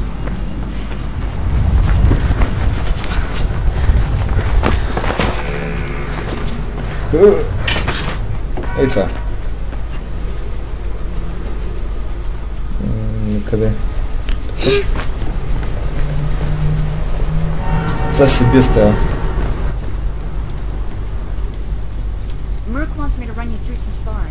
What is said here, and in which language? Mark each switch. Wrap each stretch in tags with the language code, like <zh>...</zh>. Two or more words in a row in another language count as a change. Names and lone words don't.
<bg>Ей това. Къде? Сега ще се бия с тази.</bg> <en>Merc wants me to run you through some sparring.</en>